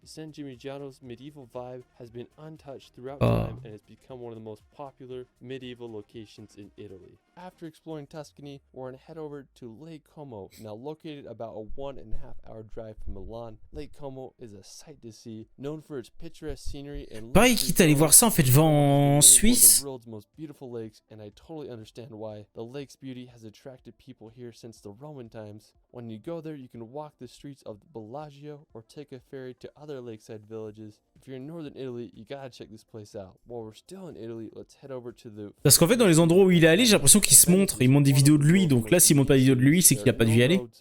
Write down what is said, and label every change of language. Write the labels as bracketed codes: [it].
[en] San Gimignano's medieval vibe has been untouched throughout time and has become one of the most popular medieval locations in Italy. After exploring Tuscany, we're going to head over to Lake Como, now located about a 1.5-hour drive from Milan. Lake Como is a sight to see, known for its picturesque scenery and [fr] pareil, quitte à aller voir ça en fait, je vais en Suisse. [en] The world's most beautiful lakes, and I totally understand why. The lake's beauty has attracted people here since the Roman times. When you go there, you can walk the streets of Bellagio or take a ferry to other lakeside villages. If you're in northern Italy, you gotta check this place out. While we're still in Italy, let's head over to the... [fr] Parce qu'en fait, dans les endroits où il est allé, j'ai l'impression qu'il se montre. Il montre des vidéos de lui, donc là, s'il montre pas des vidéos de lui, c'est qu'il a pas dû y aller.